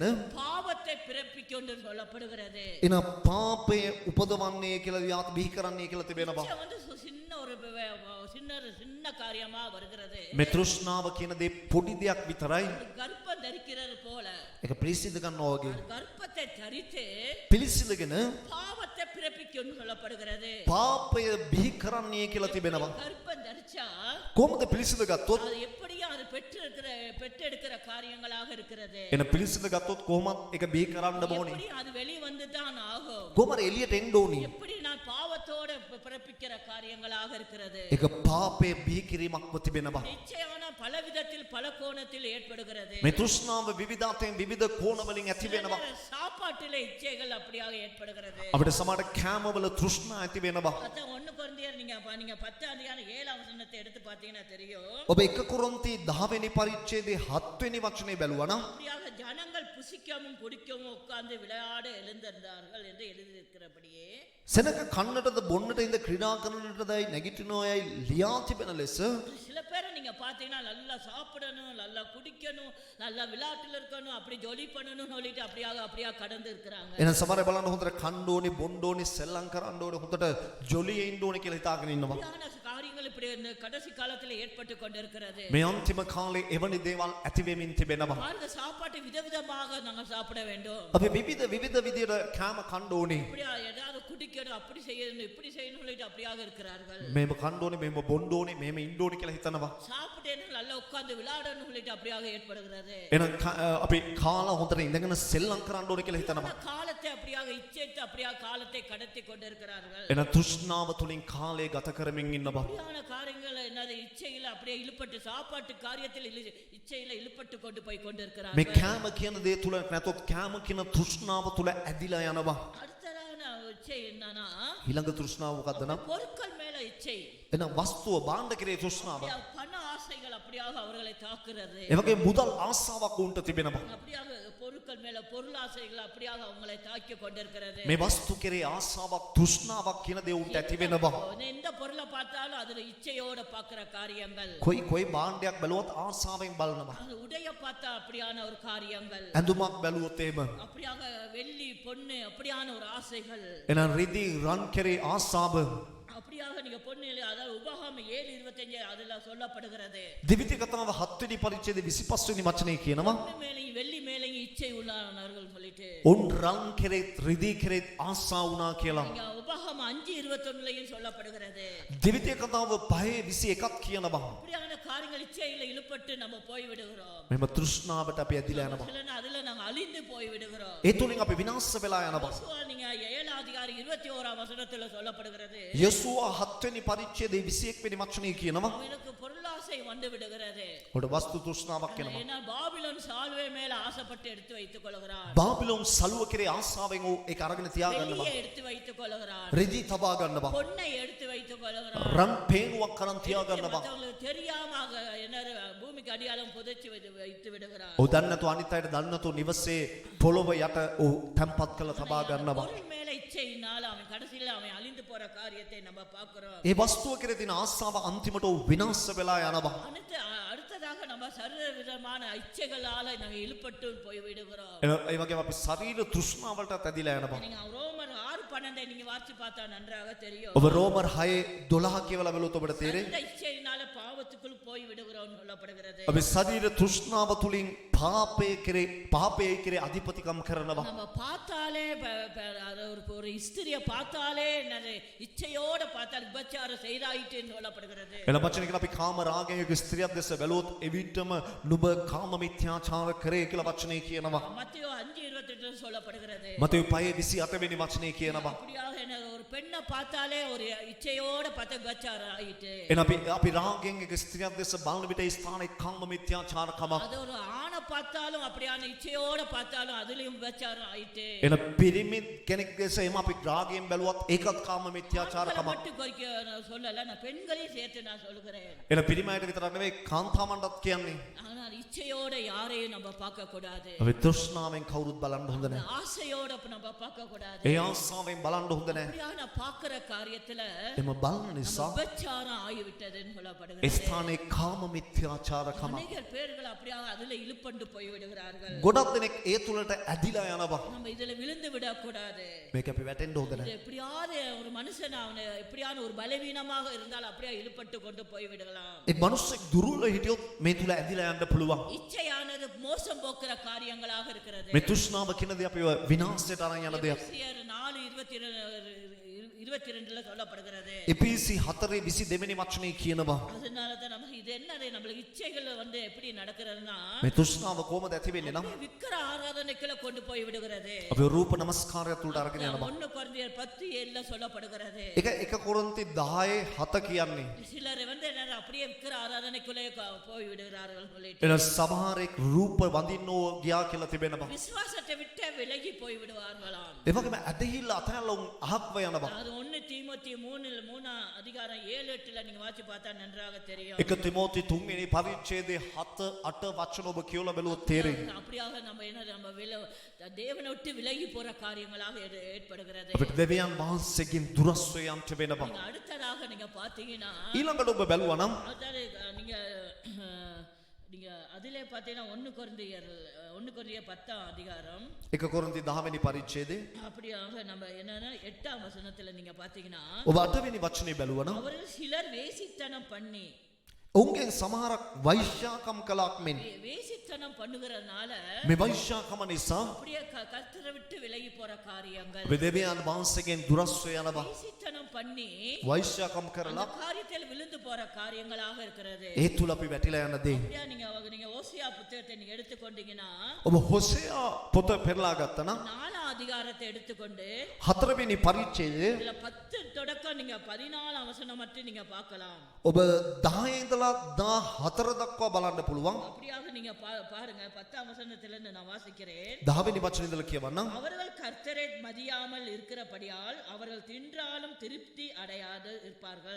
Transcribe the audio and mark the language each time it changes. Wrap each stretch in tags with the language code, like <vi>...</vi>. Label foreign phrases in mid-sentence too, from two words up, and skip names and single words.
<ta>பாவத்தை பிறப்பிக்கும் என்று சொல்லப்படுகிறது.</ta> <si>එන පාපය උපදවන්නේ කියලා යාත් බිහි කරන්නේ කියලා තිබෙනවා.</si> <ta>இச்சை வந்து சின்ன ஒரு சின்ன காரியமா வருகிறது.</ta> <si>මේ තෘෂ්ණාව කියන දේ පොඩි දෙයක් විතරයි.</si> <ta>கர்ப்பம் தரிக்கிறது போல</ta> <si>ඒක පිළිසිඳ ගන්නවා වගේ.</si> <ta>கர்ப்பத்தை தரித்து</ta> <si>පිළිසිඳගෙන</si> <ta>பாவத்தை பிறப்பிக்கும் என்று சொல்லப்படுகிறது.</ta> <si>පාපය බිහි කරන්නේ කියලා තිබෙනවා.</si> <ta>கர்ப்பம் தரிச்சா</ta> <si>කොහොමද පිළිසිඳ ගත්තොත්</si> <ta>அது எப்படியா அது பெற்றெடுக்கிற காரியங்களாக இருக்கிறது.</ta> <si>එන පිළිසිඳ ගත්තොත් කොහොමද ඒක බිහි කරන්න ඕනේ.</si> <ta>எப்படி அது வெளி வந்து தான் ஆகும்.</ta> <si>කොහොමද එළියට එන්න ඕනේ.</si> <ta>எப்படி நான் பாவத்தோட பிறப்பிக்கிற காரியங்களாக இருக்கிறது.</ta> <si>ඒක පාපය බිහි කිරීමක්ව තිබෙනවා.</si> <ta>நிச்சயமான பல விதத்தில் பல கோணத்தில் ஏற்படுகிறது.</ta> <si>මේ තෘෂ්ණාව විවිධ අතෙන් විවිධ කෝණ වලින් ඇති වෙනවා.</si> <ta>சாப்பாட்டிலே இச்சைகள் அப்படியாக ஏற்படுகிறது.</ta> <si>අපිට සමහර කෑමවල තෘෂ්ණා ඇති වෙනවා.</si> <ta>அதான் 1 கொரிந்தியர் நீங்க 10 அதிகாரம் 7 வசனத்தை எடுத்து பார்த்தீங்கன்னா தெரியும்.</ta> <si>ඔබ 1 කොරින්ති 10 වෙනි පරිච්ඡේදයේ 7 වෙනි වචනේ බැලුවා නම්</si> <ta>அப்படியாக ஜனங்கள் புசிக்கவும் குடிக்கவும் உட்கார்ந்து விளையாட எழுந்திருந்தார்கள் என்று எழுதியிருக்கிறபடியே</ta> <si>සෙනක කන්නටද බොන්නට ඉඳ ක්‍රීඩා කරන්නටදයි නැගිටිනෝයයි ලියා තිබෙන ලෙස</si> <ta>சில பேரை நீங்க பாத்தீங்கன்னா நல்லா சாப்பிடணும், நல்லா குடிக்கணும், நல்லா விளையாட்டுல இருக்கணும், அப்படி ஜொலி பண்ணணும்னு சொல்லிட்டு அப்படியாக கடந்து இருக்கிறாங்க.</ta> <si>එන සමහර බලන්න හොඳට කන්න ඕනි, බොන්න ඕනි, සෙල්ලම් කරන්න ඕනි, හොඳට ජොලියේ ඉන්න ඕනි කියලා හිතාගෙන ඉන්නවා.</si> <ta>அப்படியான காரியங்கள் இப்படி இந்த கடைசி காலத்துல ஏற்பட்டு கொண்டிருக்கிறது.</ta> <si>මේ අන්තිම කාලේ එවැනි දේවල් ඇති වෙමින් තිබෙනවා.</si> <ta>பாருங்க, சாப்பாட்டை விதவிதமாக நாங்க சாப்பிட வேண்டும்.</ta> <si>අපි විවිධ විදියට කෑම කන්න ඕනි.</si> <ta>அப்படியா ஏதாவது குடிக்கணும், அப்படி செய்யணும், இப்படி செய்யணும் சொல்லிட்டு அப்படியாக இருக்கிறார்கள்.</ta> <si>මේව කන්න ඕනි, මේව බොන්න ඕනි, මේව ඉන්න ඕනි කියලා හිතනවා.</si> <ta>சாப்பிட்டேன்னு நல்லா உட்கார்ந்து விளையாடணும் சொல்லிட்டு அப்படியாக ஏற்படுகிறது.</ta> <si>එන අපි කාලා හොඳට ඉඳගෙන සෙල්ලම් කරන්න ඕනි කියලා හිතනවා.</si> <ta>காலத்தை அப்படியாக இச்சைத்து அப்படியாக காலத்தை கடத்தி கொண்டிருக்கிறார்கள்.</ta> <si>එන තෘෂ්ණාව තුලින් කාලය ගත කරමින් ඉන්නවා.</si> <ta>அப்படியான காரியங்கள் என்னது இச்சையில அப்படியே இழுப்பட்டு சாப்பாட்டு காரியத்தில் இச்சையில இழுப்பட்டு கொண்டு போய்</ta> <si>මේ</si> <ta>கொண்டிருக்கிறார்கள்.</ta> <si>කෑම කියන දේ තුල නැතොත් කෑම කියන තෘෂ්ණාව තුල ඇදිලා යනවා.</si> <ta>அடுத்ததான இச்சை என்னன்னா</ta> <si>ඊළඟ තෘෂ්ණාව මොකද්ද නම්</si> <ta>பொருட்கள் மேல இச்சை.</ta> <si>එන වස්තුව භාණ්ඩ කෙරේ තෘෂ්ණාව.</si> <ta>பண ஆசைகள் அப்படியாக அவர்களை தாக்குறது.</ta> <si>ඒ වගේ මුදල් ආසාවක් උන්ට තිබෙනවා.</si> <ta>அப்படியாக பொருட்கள் மேல பொருள் ஆசைகள் அப்படியாக அவங்களை தாக்கி கொண்டிருக்கிறது.</ta> <si>මේ වස්තු කෙරේ ආසාවක් තෘෂ්ණාවක් කියන දේ උන්ට ඇති වෙනවා.</si> <ta>எந்த பொருளை பார்த்தாலும் அதுல இச்சையோட பாக்குற காரியங்கள்.</ta> <si>කොයි භාණ්ඩයක් බැලුවත් ආසාවෙන් බලනවා.</si> <ta>அது உடைய பார்த்தா அப்படியான ஒரு காரியங்கள்.</ta> <si>ඇඳුමක් බැලුවොත් එහෙම</si> <ta>அப்படியாக வெள்ளி பொண்ணு அப்படியான ஒரு ஆசைகள்.</ta> <si>එහෙනම් රිදී රන් කෙරේ ආසාව.</si> <ta>அப்படியாக நீங்க பொண்ணு அதாவது உபாகமம் 7:25 அதுல சொல்லப்படுகிறது.</ta> <si>දෙවිති කතාව 7 වෙනි පරිච්ඡේදයේ 25 වෙනි වචනේ කියනවා.</si> <ta>பொண்ணு மேலேயும் வெள்ளி மேலேயும் இச்சை உள்ளானவர்கள் சொல்லிட்டு</ta> <si>උන් රන් කෙරෙත් රිදී කෙරෙත් ආසා වුණා කියලා.</si> <ta>நீங்க உபாகமம் 5:21 சொல்லப்படுகிறது.</ta> <si>දෙවිතේ කතාව 5:21 කියනවා.</si> <ta>இப்படியான காரியங்கள் இச்சையில இழுப்பட்டு நம்ம போய் விடுகிறோம்.</ta> <si>මෙම තෘෂ්ණාවට අපි ඇදිලා යනවා.</si> <ta>அதுல நாங்க அழிந்து போய் விடுகிறோம்.</ta> <si>ඒ තුලින් අපි විනාශ වෙලා යනවා.</si> <ta>யோசுவா நீங்க 7 அதிகாரம் 21 வசனத்துல சொல்லப்படுகிறது.</ta> <si>යසුවා 7 වෙනි පරිච්ඡේදයේ 21 වෙනි වචනේ කියනවා.</si> <ta>அவனுக்கு பொருளாசை வந்து விடுகிறது.</ta> <si>ඔබට වස්තු තෘෂ්ණාවක් එනවා.</si> <ta>ஏன்னா பாபிலோன் சால்வை மேல ஆசைப்பட்டு எடுத்து வைத்துக் கொள்கிறான்.</ta> <si>බාබිලෝන් සලුව කෙරේ ආසාවෙන් ඒක අරගෙන තියාගන්නවා.</si> <ta>வெள்ளியை எடுத்து வைத்துக் கொள்கிறான்.</ta> <si>රෙදි තබා ගන්නවා.</si> <ta>பொன்னை எடுத்து வைத்துக் கொள்கிறான்.</ta> <si>රන් පේනුවක් කරන් තියාගන්නවා.</si> <ta>மற்றவங்களுக்கு தெரியாம என்ன பூமிக்கு அடியாளம் புதைச்சு வைத்து விடுகிறான்.</ta> <si>ඔව් දන්නේ නැතුව අනිත් අයට දන්නේ නැතුව නිවසේ පොළොව යට ඔව් තැම්පත් කරලා තබා ගන්නවා.</si> <ta>பொருள் மேல இச்சையினால அவன் கடைசியில அவன் அழிந்து போற காரியத்தை நம்ம பார்க்கிறோம்.</ta> <si>ඒ වස්තුව කෙරේ තියෙන ආසාව අන්තිමට ඔව් විනාශ වෙලා යනවා.</si> <ta>அடுத்ததாக நம்ம சர்வ விதமான இச்சைகளால நாங்க இழுப்பட்டு போய் விடுகிறோம்.</ta> <si>ඒ වගේම අපි ශරීර තෘෂ්ණාවලටත් ඇදිලා යනවා.</si> <ta>நீங்க ரோமர் 6:12 நீங்க வாசிச்சு பார்த்தா நன்றாக தெரியும்.</ta> <si>ඔබ රෝමර් 6:12 කියවලා බලුවොත් ඔබට තේරෙයි.</si> <ta>அந்த இச்சையினால பாவத்துக்குள் போய் விடுகிறோம் சொல்லப்படுகிறது.</ta> <si>අපි ශරීර තෘෂ්ණාව තුලින් පාපයේ කෙරේ අධිපතිකම් කරනවා.</si> <ta>நம்ம பார்த்தாலே ஒரு ஸ்திரியை பார்த்தாலே என்னது இச்சையோட பார்த்தால் விபச்சாரம் செய்தாயிட்டுன்னு சொல்லப்படுகிறது.</ta> <si>එන වචන කියලා අපි කාම රාගයක ස්ත්‍රියක් දැස බැලුවොත් එවිටම නුඹ කාම මිත්‍යාචාර කරේ කියලා වචනේ කියනවා.</si> <ta>மத்தேயு 5:28 சொல்லப்படுகிறது.</ta> <si>මතෙව් 5:28 වෙනි වචනේ කියනවා.</si> <ta>அப்படியாக என்ன ஒரு பெண்ணை பார்த்தாலே ஒரு இச்சையோட பார்த்த விபச்சாரம் ஆயிட்டு.</ta> <si>එන අපි රාගයෙන් එක ස්ත්‍රියක් දැස බලන විට ඒ ස්ථානයේ කාම මිත්‍යාචාරකම.</si> <ta>அது ஒரு ஆணை பார்த்தாலும் அப்படியான இச்சையோட பார்த்தாலும் அதுலயும் விபச்சாரம் ஆயிட்டு.</ta> <si>එන පිරිමි කෙනෙක් දැස එම අපි රාගයෙන් බැලුවත් ඒකත් කාම මිත්‍යාචාරකම.</si> <ta>மட்டும் குறிக்க நான் சொல்லல, நான் பெண்களையும் சேர்த்து நான் சொல்கிறேன்.</ta> <si>එන පිරිමයට විතරක් නෙවෙයි කාන්තාවන්ටත් කියන්නේ.</si> <ta>ஆனால் இச்சையோட யாரையும் நம்ம பார்க்க கூடாது.</ta> <si>අපි තෘෂ්ණාවෙන් කවුරුත් බලන්න හොඳ නැහැ.</si> <ta>ஆசையோட நம்ம பார்க்க கூடாது.</ta> <si>ඒ ආසාවෙන් බලන්න හොඳ නැහැ.</si> <ta>அப்படியான பார்க்கிற காரியத்துல</ta> <si>එම බලන නිසා</si> <ta>விபச்சாரம் ஆகிவிட்டதுன்னு</ta> <si>ඒ</si> <ta>சொல்லப்படுகிறது.</ta> <si>ස්ථානයේ කාම මිත්‍යාචාරකම.</si> <ta>அநேக பேர்கள் அப்படியாக அதுல இழுப்பண்டு போய் விடுகிறார்கள்.</ta> <si>ගොඩක් දෙනෙක් ඒ තුලට ඇදිලා යනවා.</si> <ta>நம்ம இதுல விழுந்து விடக்கூடாது.</ta> <si>මේක අපි වැටෙන්න හොඳ නැහැ.</si> <ta>எப்படியாவது ஒரு மனுஷன் அவனை எப்படியான ஒரு பலவீனமாக இருந்தால் அப்படியே இழுப்பட்டு கொண்டு போய் விடலாம்.</ta> <si>ඒ මිනිස්සෙක් දුර්වල හිටියොත් මේ තුල ඇදිලා යන්න පුළුවන්.</si> <ta>இச்சையானது மோசம் போக்குற காரியங்களாக இருக்கிறது.</ta> <si>මේ තෘෂ්ණාව කියනදී අපිව විනාශයට අරන් යන දෙයක්.</si> <ta>எபேசியர் 4:22 சொல்லப்படுகிறது.</ta> <si>එපීසි 4:22 වෙනි වචනේ කියනවා.</si> <ta>அதனால தான் நம்ம இது என்னது நம்மளுக்கு இச்சைகள் வந்து எப்படி நடக்கிறதுனா</ta> <si>මේ තෘෂ්ණාව කොහොමද ඇති වෙන්නේ නම්</si> <ta>விக்கிர ஆராதனைக்குள்ள கொண்டு போய் விடுகிறது.</ta> <si>අපි රූප නමස්කාරය තුලට අරගෙන යනවා.</si> <ta>1 கொரிந்தியர் 10:7 சொல்லப்படுகிறது.</ta> <si>ඒක 1 කොරින්ති 10:7 කියන්නේ.</si> <ta>சிலர் வந்து என்ன அப்படியே விக்கிர ஆராதனைக்குள்ளே போய் விடுகிறார்கள் சொல்லிட்டு.</ta> <si>එන සමහරෙක් රූප වඳින්නෝ ගියා කියලා තිබෙනවා.</si> <ta>விசுவாசத்தை விட்டு விலகி போய் விடுவார்களாம்.</ta> <si>ඒ වගේම ඇදහිල්ල අතහැරලා උන් අහක්ව යනවා.</si> <ta>அது 1 தீமோத்தேயு 3 அதிகாரம் 7-8 நீங்க வாசி பார்த்தா நன்றாக தெரியும்.</ta> <si>1 තිමෝති 3 වෙනි පරිච්ඡේදයේ 7-8 වචන ඔබ කියවලා බැලුවොත් තේරෙයි.</si> <ta>அப்படியாக நம்ம என்ன நம்ம தேவனை விட்டு விலகி போற காரியங்களாக ஏற்படுகிறது.</ta> <si>අපිට දෙවියන් වහන්සේගෙන් දුරස් වෙයන්ට වෙනවා.</si> <ta>நீங்க அடுத்ததாக நீங்க பாத்தீங்கன்னா</ta> <si>ඊළඟට ඔබ බැලුවා නම්</si> <ta>அதாவது நீங்க அதிலே பார்த்தீங்கன்னா 1 கொரிந்தியர் 10 அதிகாரம்</ta> <si>1 කොරින්ති 10 වෙනි පරිච්ඡේදයේ</si> <ta>அப்படியாக நம்ம என்னன்னா 8ஆம் வசனத்துல நீங்க பாத்தீங்கன்னா</ta> <si>ඔබ 8 වෙනි වචනේ බැලුවා නම්</si> <ta>அவர்கள் சிலர் வேசித்தனம் பண்ணி</ta> <si>ඔවුන්ගෙන් සමහරක් වෛශ්‍යාකම් කළාක් මෙන්</si> <ta>வேசித்தனம் பண்ணுகிறதுனால</ta> <si>මේ වෛශ්‍යාකම නිසා</si> <ta>அப்படியே கர்த்தரை விட்டு விலகி போற காரியங்கள்</ta> <si>මේ දෙවියන් වහන්සේගෙන් දුරස් වෙනවා.</si> <ta>வேசித்தனம் பண்ணி</ta> <si>වෛශ්‍යාකම් කරලා</si> <ta>காரியத்தில் விழுந்து போற காரியங்களாக இருக்கிறது.</ta> <si>ඒ තුල අපි වැටිලා යන දේ.</si> <ta>அப்படியே நீங்க ஓசியா புத்தகத்தை நீங்க எடுத்துக்கொண்டீங்கன்னா</ta> <si>ඔබ හොසේයා පොත පෙරලා ගත්තා නම්</si> <ta>4 அதிகாரத்தை எடுத்துக்கொண்டு</ta> <si>4 වෙනි පරිච්ඡේදයේ</si> <ta>இதுல 10 தொடக்கம் நீங்க 14 வசனம் மட்டும் நீங்க பார்க்கலாம்.</ta> <si>ඔබ 10 ඉඳලා 14 දක්වා බලන්න පුළුවන්.</si> <ta>அப்படியாக நீங்க பாருங்க 10ஆம் வசனத்துல இருந்து நான் வாசிக்கிறேன்.</ta> <si>10 වෙනි වචනේ ඉඳලා කියවන්නම්.</si> <ta>அவர்கள் கர்த்தரை மதியாமல் இருக்கிறபடியால் அவர்கள் தின்றாலும் திருப்தி அடையாது இருப்பார்கள்.</ta>